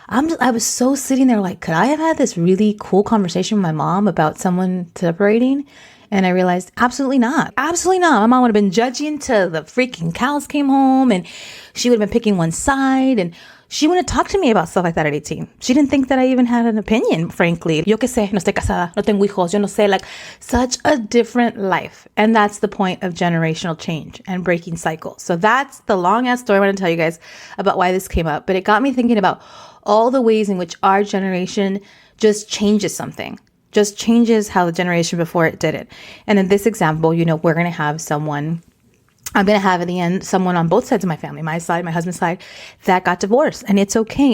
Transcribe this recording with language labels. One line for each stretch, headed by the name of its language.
English: I was so sitting there like, could I have had this really cool conversation with my mom about someone separating? And I realized absolutely not. Absolutely not. My mom would have been judging till the freaking cows came home, and she would have been picking one side, and she wouldn't talk to me about stuff like that at 18. She didn't think that I even had an opinion, frankly.
Spanish: Yo que sé, no estoy casada, no tengo hijos, yo no sé,
English: like such a different life. And that's the point of generational change and breaking cycles. So that's the long ass story I want to tell you guys about why this came up. But it got me thinking about all the ways in which our generation just changes something. Just changes how the generation before it did it. And in this example, we're going to have I'm going to have at the end someone on both sides of my family, my side, my husband's side, that got divorced. And it's okay.